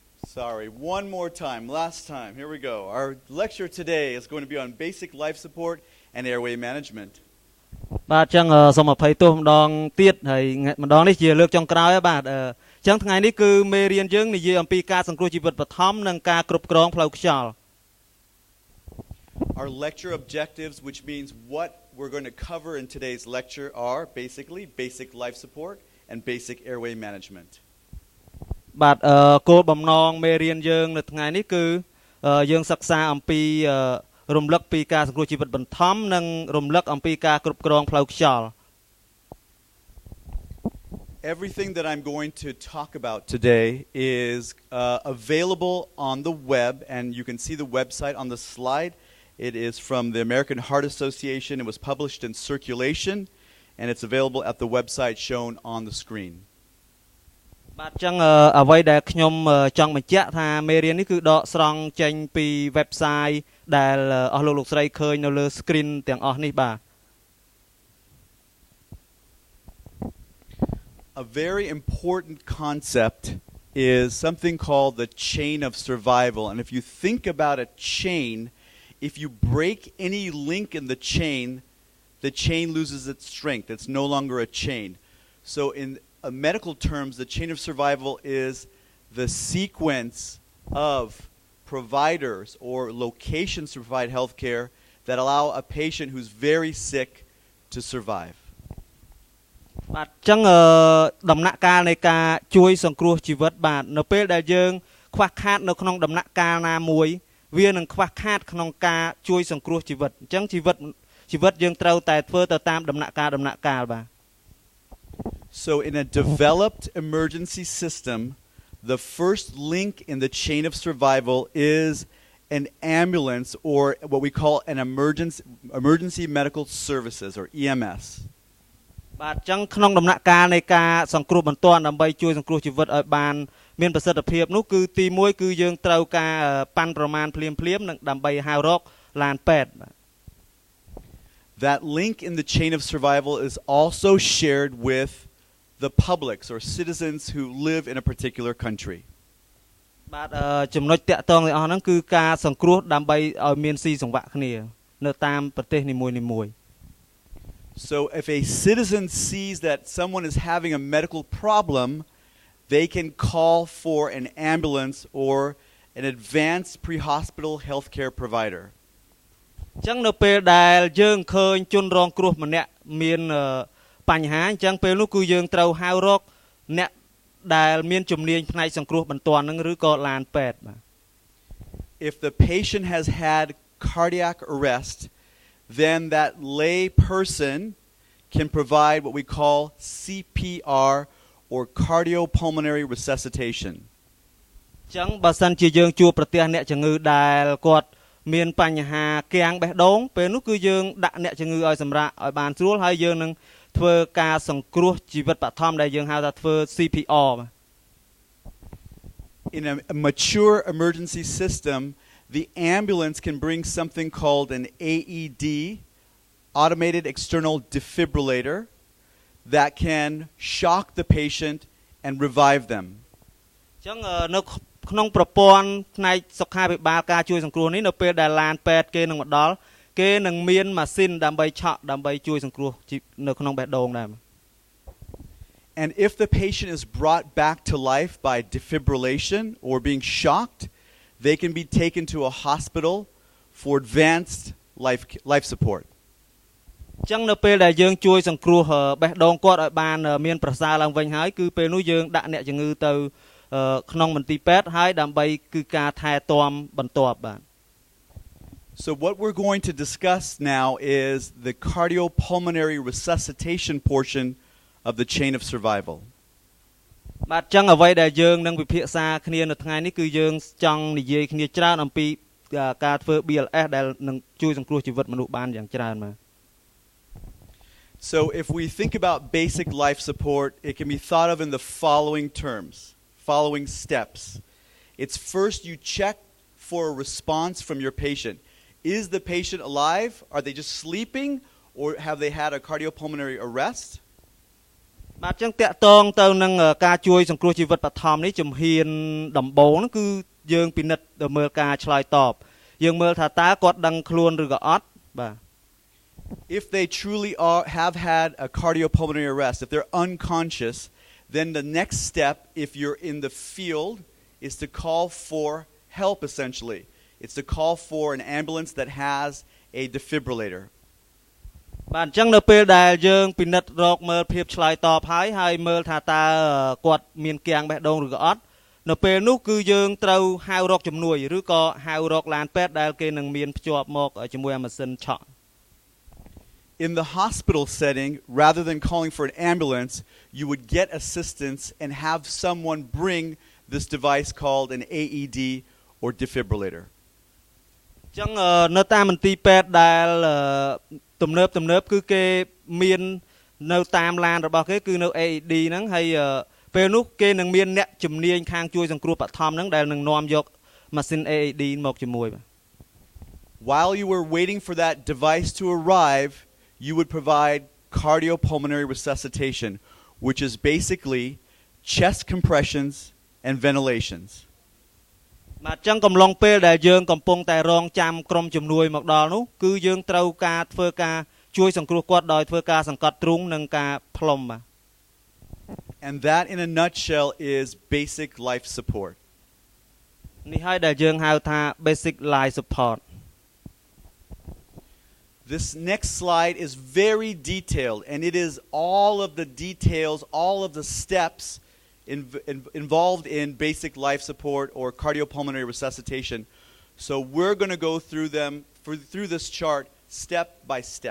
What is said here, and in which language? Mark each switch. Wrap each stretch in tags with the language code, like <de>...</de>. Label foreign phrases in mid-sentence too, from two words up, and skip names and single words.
<en>Sorry, one more time, last time. Here we go. Our lecture today is going to be on basic life support and airway management.</en> <km>បាទអញ្ចឹងសូមអភ័យទោសម្ដងទៀតហើយម្ដងនេះជាលើកចុងក្រោយបាទអញ្ចឹងថ្ងៃនេះគឺមេរៀនយើងនិយាយអំពីការសង្គ្រោះជីវិតបឋមនិងការគ្រប់គ្រងផ្លូវខ្យល់</km> <en>Our lecture objectives, which means what we're going to cover in today's lecture, are basically basic life support and basic airway management.</en> <km>បាទគោលបំណងមេរៀនយើងនៅថ្ងៃនេះគឺយើងសិក្សាអំពីរំលឹកពីការសង្គ្រោះជីវិតបឋមនិងរំលឹកអំពីការគ្រប់គ្រងផ្លូវខ្យល់</km> <en>Everything that I'm going to talk about today is available on the web, and you can see the website on the slide. It is from the American Heart Association. It was published in Circulation, and it's available at the website shown on the screen.</en> <km>បាទអញ្ចឹងអ្វីដែលខ្ញុំចង់បញ្ជាក់ថាមេរៀននេះគឺដកស្រង់ចេញពី website ដែលអស់លោកស្រីឃើញនៅលើ screen ទាំងអស់នេះបាទ</km> <en>A very important concept is something called the chain of survival. And if you think about a chain, if you break any link in the chain loses its strength. It's no longer a chain. So in medical terms, the chain of survival is the sequence of providers or locations to provide health care that allow a patient who's very sick to survive.</en> <km>បាទអញ្ចឹងដំណាក់កាលនៃការជួយសង្គ្រោះជីវិតបាទនៅពេលដែលយើងខ្វះខាតនៅក្នុងដំណាក់កាលណាមួយវានឹងខ្វះខាតក្នុងការជួយសង្គ្រោះជីវិតអញ្ចឹងជីវិតយើងត្រូវតែធ្វើទៅតាមដំណាក់កាលបាទ</km> <en>So in a developed emergency system, the first link in the chain of survival is an ambulance or what we call an emergency medical services or EMS.</en> <km>បាទអញ្ចឹងក្នុងដំណាក់កាលនៃការសង្គ្រោះបន្ទាន់ដើម្បីជួយសង្គ្រោះជីវិតឲ្យបានមានប្រសិទ្ធភាពនោះគឺទី1គឺយើងត្រូវការប៉ាន់ប្រមាណភ្លាមនិងដើម្បីហៅរកឡានពេទ្យ</km> <en>That link in the chain of survival is also shared with the publics or citizens who live in a particular country.</en> <km>បាទចំណុចតាក់ទងទាំងអស់ហ្នឹងគឺការសង្គ្រោះដើម្បីឲ្យមានស៊ីសង្វាក់គ្នានៅតាមប្រទេសនីមួយៗ</km> <en>So if a citizen sees that someone is having a medical problem, they can call for an ambulance or an advanced pre-hospital healthcare provider.</en> <km>អញ្ចឹងនៅពេលដែលយើងឃើញជនរងគ្រោះម្នាក់មានបញ្ហាអញ្ចឹងពេលនោះគឺយើងត្រូវហៅរកអ្នកដែលមានជំនាញផ្នែកសង្គ្រោះបន្ទាន់នឹងឬក៏ឡានពេទ្យបាទ</km> <en>If the patient has had cardiac arrest, then that lay person can provide what we call CPR or cardiopulmonary resuscitation.</en> <km>អញ្ចឹងបើសិនជាយើងជួបប្រទះអ្នកជំងឺដែលគាត់មានបញ្ហាគាំងបេះដូងពេលនោះគឺយើងដាក់អ្នកជំងឺឲ្យសម្រាកឲ្យបានស្រួលហើយយើងនឹងធ្វើការសង្គ្រោះជីវិតបឋមដែលយើងហៅថាធ្វើ CPR.</km> <en>In a mature emergency system, the ambulance can bring something called an AED, automated external defibrillator, that can shock the patient and revive them.</en> <km>អញ្ចឹងនៅក្នុងប្រព័ន្ធផ្នែកសុខាភិបាលការជួយសង្គ្រោះនេះនៅពេលដែលឡានពេទ្យគេនឹងមកដល់គេនឹងមានម៉ាស៊ីនដើម្បីឆក់ដើម្បីជួយសង្គ្រោះនៅក្នុងបេះដូងដែរ</km> <en>And if the patient is brought back to life by defibrillation or being shocked, they can be taken to a hospital for advanced life support.</en> <km>អញ្ចឹងនៅពេលដែលយើងជួយសង្គ្រោះបេះដូងគាត់ឲ្យបានមានប្រសើរឡើងវិញហើយគឺពេលនោះយើងដាក់អ្នកជំងឺទៅក្នុងមន្ទីរពេទ្យហើយដើម្បីគឺការថែទាំបន្ទាប់បាទ</km> <en>So what we're going to discuss now is the cardiopulmonary resuscitation portion of the chain of survival.</en> <km>បាទអញ្ចឹងអ្វីដែលយើងនឹងពិភាក្សាគ្នានៅថ្ងៃនេះគឺយើងចង់និយាយគ្នាច្រើនអំពីការធ្វើ BLS ដែលនឹងជួយសង្គ្រោះជីវិតមនុស្សបានយ៉ាងច្រើនបាទ</km> <en>So if we think about basic life support, it can be thought of in the following terms, following steps. It's first you check for a response from your patient. Is the patient alive? Are they just sleeping? Or have they had a cardiopulmonary arrest?</en> <km>បាទចឹងតាក់ទងទៅនឹងការជួយសង្គ្រោះជីវិតបឋមនេះជំហានដំបូងគឺយើងពិនិត្យទៅមើលការឆ្លើយតបយើងមើលថាតើគាត់ដឹងខ្លួនឬក៏អត់បាទ</km> <en>If they truly have had a cardiopulmonary arrest, if they're unconscious, then the next step, if you're in the field, is to call for help, essentially. It's to call for an ambulance that has a defibrillator.</en> <km>បាទអញ្ចឹងនៅពេលដែលយើងពិនិត្យរកមើលភាពឆ្លើយតបហើយមើលថាតើគាត់មានគាំងបេះដូងឬក៏អត់នៅពេលនោះគឺយើងត្រូវហៅរកជំនួយឬក៏ហៅរកឡានពេទ្យដែលគេនឹងមានភ្ជាប់មកជាមួយម៉ាស៊ីនឆក់</km> <en>In the hospital setting, rather than calling for an ambulance, you would get assistance and have someone bring this device called an AED or defibrillator.</en> <km>អញ្ចឹងនៅតាមមន្ទីរពេទ្យដែលទំនើបគឺគេមាននៅតាមឡានរបស់គេគឺនៅ AED ហ្នឹងហើយពេលនោះគេនឹងមានអ្នកជំនាញខាងជួយសង្គ្រោះបឋមហ្នឹងដែលនឹងនាំយកម៉ាស៊ីន AED មកជាមួយបាទ</km> <en>While you were waiting for that device to arrive, you would provide cardiopulmonary resuscitation, which is basically chest compressions and ventilations.</en> <km>បាទអញ្ចឹងកំឡុងពេលដែលយើងកំពុងតែរងចាំក្រុមជំនួយមកដល់នោះគឺយើងត្រូវការធ្វើការជួយសង្គ្រោះគាត់ដោយធ្វើការសង្កត់ទ្រូងនិងការផ្លុំបាទ</km> <en>And that in a nutshell is basic life support.</en> <km>នេះហើយដែលយើងហៅថា</km> <en>basic life support. This next slide is very detailed, and it is all of the details, all of the steps involved in basic life support or cardiopulmonary resuscitation. So we're going to go through them through this chart step by step.</en>